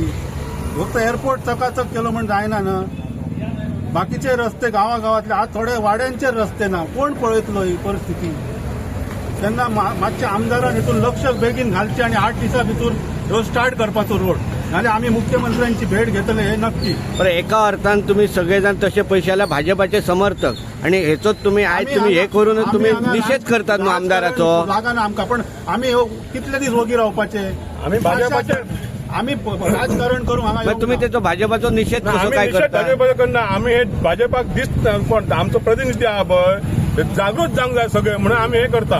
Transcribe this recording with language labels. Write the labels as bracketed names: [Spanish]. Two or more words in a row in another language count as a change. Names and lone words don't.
[Konkani] फक्त एअरपोर्ट चकाचक केलो म्हण जायना ना. बाकीचे रस्ते गावागावातले आज थोडे वाड्यांचे रस्ते ना, कोण पळयतलो ही परिस्थिती. तेन्ना मातशे आमदारान हितून लक्ष बेगीन घालचे आणि 8 दिसां भितर ह्यो स्टार्ट करपाचो रोड. नाल्यार आमी मुख्यमंत्र्यांची भेट घेतले हे नक्की. [Marathi] पण एका अर्थान तुम्ही सगळेजण तसे पैशाला भाजपाचे समर्थक आणि हेचोच तुम्ही आज तुम्ही हे करून तुम्ही निषेध करतात न्हू आमदाराचो. [Konkani] लागना आमकां, पण आमी कितले दीस वोगी रावपाचे? [Marathi] आम्ही भाजपाचे आम्ही राजकारण करू हांगा पण तुम्ही त्याचा भाजपाचो निषेध कसो आम्ही काय निषेध करता? [Konkani] भाजपाचे करना. आम्ही हे भाजपाक कोण आमचो प्रतिनिधी आहा पळय, जागृत जावंक जाय सगळे म्हणून आम्ही हे करता.